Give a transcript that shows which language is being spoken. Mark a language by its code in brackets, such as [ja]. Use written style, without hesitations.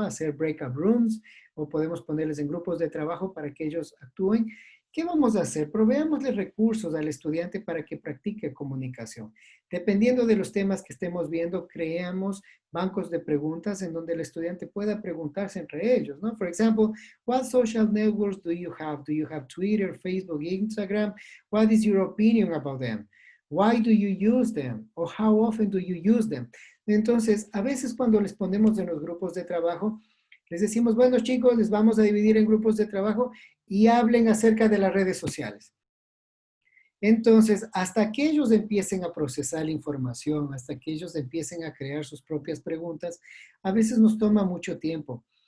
[es] Hacer breakout rooms o podemos ponerles en grupos de trabajo para que ellos actúen. ¿Qué vamos a hacer? Proveámosle recursos al estudiante para que practique comunicación. Dependiendo de los temas que estemos viendo, creamos bancos de preguntas en donde el estudiante pueda preguntarse entre ellos, ¿no? [en] For example, what social networks do you have? Do you have Twitter, Facebook, Instagram? What is your opinion about them? Why do you use them? Or how often do you use them? [es] Entonces, a veces cuando les ponemos en los grupos de trabajo, les decimos, bueno chicos, les vamos a dividir en grupos de trabajo y hablen acerca de las redes sociales. Entonces, hasta que ellos empiecen a procesar la información, hasta que ellos empiecen a crear sus propias preguntas, a veces nos toma mucho tiempo.